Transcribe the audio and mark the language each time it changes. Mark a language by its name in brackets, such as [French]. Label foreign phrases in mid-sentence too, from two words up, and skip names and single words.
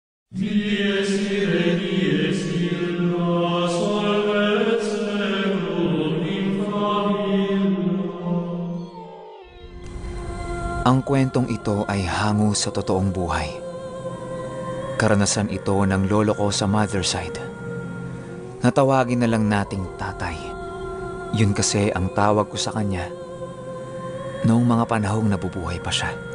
[Latin] Dies irae, dies illa, solvet seclum in famiglia. [Filipino] Ang kwentong ito ay hango sa totoong buhay. Karanasan ito ng lolo ko sa [English] mother side. [Filipino] Natawagin na lang nating tatay. Yun kasi ang tawag ko sa kanya noong mga panahong nabubuhay pa siya.